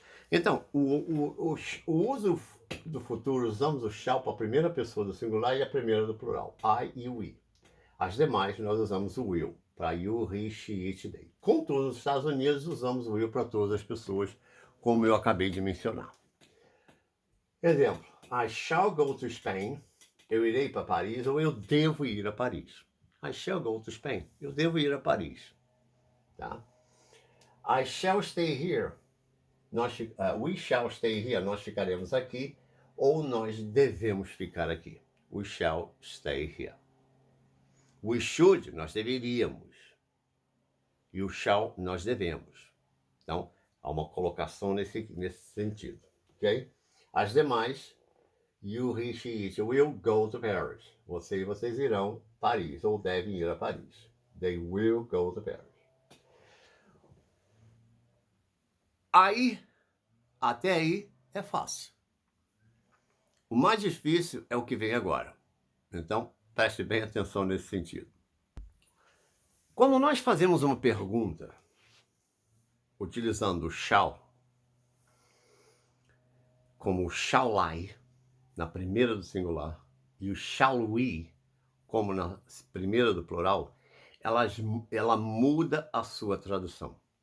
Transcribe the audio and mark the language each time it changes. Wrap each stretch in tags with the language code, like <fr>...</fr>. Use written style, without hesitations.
<pt>Então, o uso do futuro, usamos o shall para a primeira pessoa do singular e a primeira do plural, I e we. As demais nós usamos o will para you, he, she, it, they. Contudo, nos Estados Unidos usamos o will para todas as pessoas, como eu acabei de mencionar.</pt> <en>Exemplo, I shall go to Spain.</en> <pt>Eu irei para Paris ou eu devo ir a Paris.</pt> <en>I shall go to Spain.</en> <pt>Eu devo ir a Paris. Tá?</pt> <en>I shall stay here. We shall stay here.</en> <pt>Nós ficaremos aqui ou nós devemos ficar aqui.</pt> <en>We shall stay here. We should,</en> <pt>nós deveríamos. E o shall, nós devemos. Então, há uma colocação nesse sentido. Ok? As demais,</pt> <en>you, he, she, it, will go to Paris.</en> <pt>Você e vocês irão a Paris, ou devem ir a Paris.</pt> <en>They will go to Paris.</en> <pt>Aí, até aí, é fácil. O mais difícil é o que vem agora. Então, preste bem atenção nesse sentido. Quando nós fazemos uma pergunta, utilizando o shall, como o shall I, na primeira do singular, e o shall we, como na primeira do plural, ela muda a sua tradução.</pt>